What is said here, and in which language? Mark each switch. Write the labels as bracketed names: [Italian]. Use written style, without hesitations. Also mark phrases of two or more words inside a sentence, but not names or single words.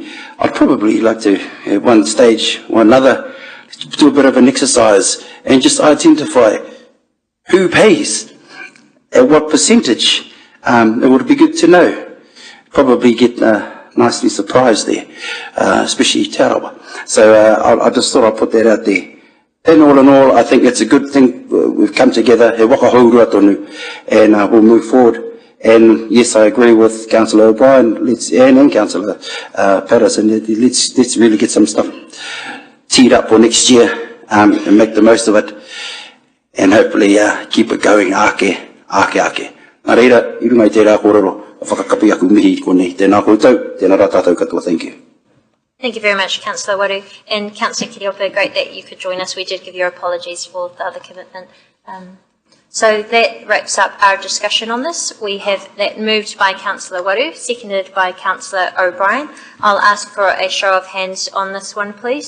[English] I'd probably like to, at one stage or another, do a bit of an exercise and just identify who pays, at what percentage. It would be good to know. Probably get nicely surprised there, especially Tarawa. So I just thought I'd put that out there. And all in all, I think it's a good thing. We've come together, [Māori] he waka haurua tonu, [English] and we'll move forward. And yes, I agree with Councillor O'Brien and Councillor Patterson. Let's really get some stuff teed up for next year and make the most of it, and hopefully keep it going. [Māori] Ake. Nā reira, I runga I te rā kōrero, whakakapi aku mihi konei. Tēnā koutou, tēnā rā tātou katoa. [English] Thank you. Thank you very much, Councillor Waru. And Councillor Kiriopa, great that you could join us. We did give your apologies for the other commitment. So that wraps up our discussion on this. We have that moved by Councillor Waru, seconded by Councillor O'Brien. I'll ask for a show of hands on this one, please.